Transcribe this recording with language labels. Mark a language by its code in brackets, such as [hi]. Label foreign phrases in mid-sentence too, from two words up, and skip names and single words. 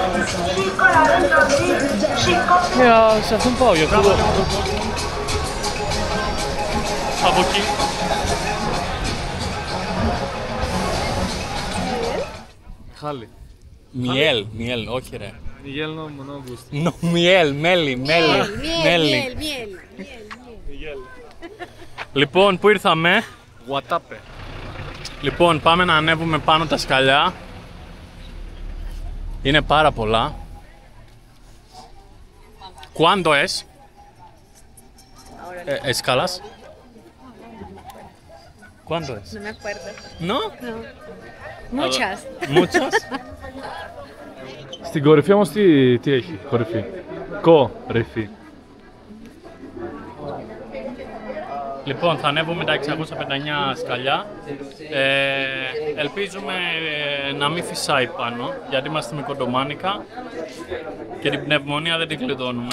[el] Ναι, σε αυτόν πάω για αυτό. Από εκεί. Χάλι. Μιέλ, όχι ρε. [es] Miguel no gusta. No, [el] μέλι. Λοιπόν, πού ήρθαμε? Guatape. Λοιπόν, πάμε να ανέβουμε πάνω τα σκαλιά. Είναι πάρα πολλά. [es] ¿Cuándo es? ¿Escalas? ¿Cuándo es? No me acuerdo. ¿No? No. Muchas. Muchas? [el] Στην κορυφή όμως τι έχει, κορυφή? Κορυφή. Λοιπόν, θα ανέβουμε τα 659 σκαλιά. Ελπίζουμε να μην φυσάει πάνω, γιατί είμαστε με κοντομάνικα και την πνευμονία δεν την κλειδώνουμε.